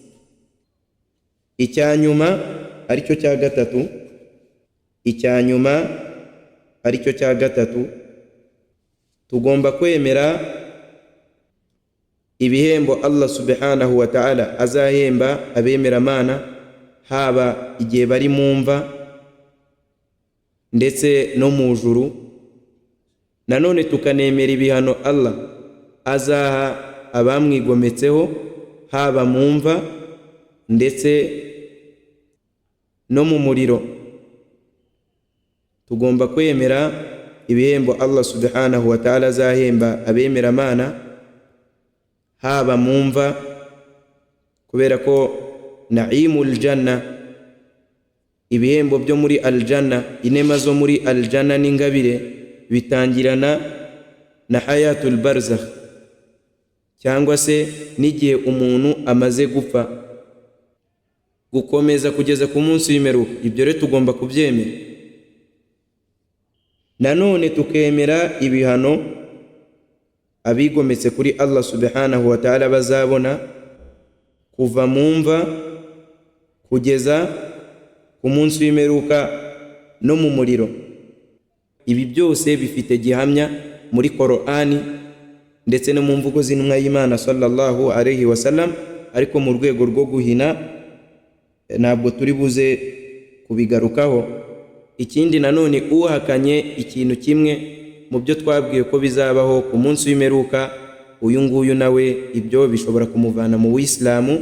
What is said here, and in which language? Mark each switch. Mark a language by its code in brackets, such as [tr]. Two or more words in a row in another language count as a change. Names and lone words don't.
[rw] Icya nyuma aricyo cya gatatu, tugomba kwemera ibihembo Allah [ar] سبحانه وتعالى [rw] azahemba abemeramana, haba igihe bari mu mva ndetse no mu juru. Nanone tukanemera ibihano Allah azaha abamwigometseho, haba mu mva ndetse no mu muriro. Tugomba kwemera ibihembo Allah [ar] سبحانه وتعالى [rw] azahemba abemeramana, haba mu mva, kubera ko [ar] نعيم الجنة, [rw] ibihembo byo muri aljana, inema zo muri aljana n'ingabire bitangirana na [ar] حياة البرزخ, [rw] cyangwa se n'igihe umuntu amaze gupfa, gukomeza kugeza ku munsi w'imperuka. Ibyo rero tugomba kubyemera. Nanone tukemera ibihano abigometse kuri Allah [ar] سبحانه وتعالى [rw] bazabona kuva mu mva kugeza ku munsi w'imperuka no mu muriro. Ibi byose bifite gihamya muri Qur'ani ndetse no mu mvugo z'intumwa y'Imana [ar] صلى الله عليه وسلم, [rw] ariko mu rwego rwo guhina ntabwo turi buze kubigarukaho. Ikindi nanone, uhakanye ikintu kimwe mu byo twabwiye ko bizabaho ku munsi w'imperuka, uyu nguyu nawe ibyo bishobora kumuvana mu Uislamu.